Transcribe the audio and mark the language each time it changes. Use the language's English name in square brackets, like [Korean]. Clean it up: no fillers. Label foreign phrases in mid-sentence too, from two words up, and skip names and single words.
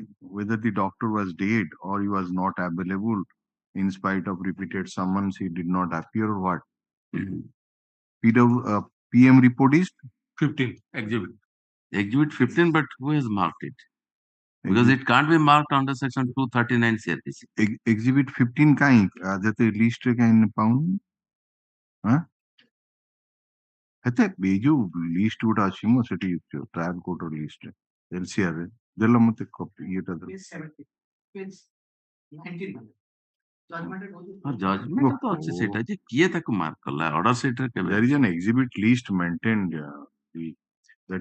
[English] Whether the doctor was dead or he was not available in spite of repeated summons, he did not appear or what? PM report is 15 exhibit. Exhibit 15, but who has marked it? Because it can't be marked under section 239 CRPC. [Odia] exhibit 15 କାହିଁ ଯେତେ list ରେ କାହିଁ ପାଉନି ହଁ ହେତେ ଏ ଯୋଉ list ଗୋଟେ ଅଛି ମୁଁ ସେଠି [English] trial courtର list [Odia] ରେ LCR ରେ ଦେଲ ମତେ କପି ଇଏଟା ଦେଲ [English] Page 70, page 19 [Odia] ଜଜମେଣ୍ଟ ତ ଅଛି ସେଟା ଯେ କିଏ ତାକୁ ମାର୍କ କଲା [English] order sheet [Odia] ରେ କେବେ [English] there is an exhibit list maintained that